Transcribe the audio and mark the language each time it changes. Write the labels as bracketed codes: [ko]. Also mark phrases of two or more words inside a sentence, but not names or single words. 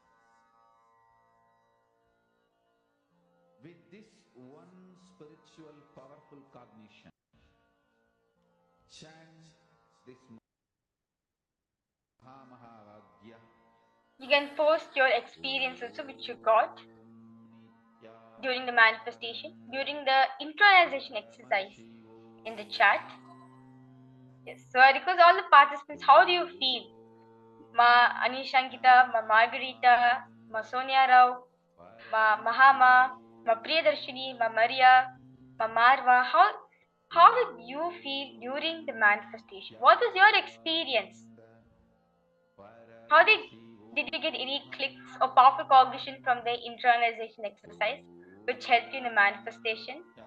[en] With this one spiritual powerful cognition, chant this Mahamahavagya. You can post your experience also which you got during the manifestation, during the internalization exercise in the chat. Yes, so I request all the participants, how do you feel? Ma Anishankita, Ma Margarita, Ma Sonia Rao, Ma Mahama, Ma Priyadarshini, Ma Maria, Ma Marva, how did you feel during the manifestation? What was your experience? Did you get any clicks or powerful cognition from the internalization exercise, which helped you in the manifestation?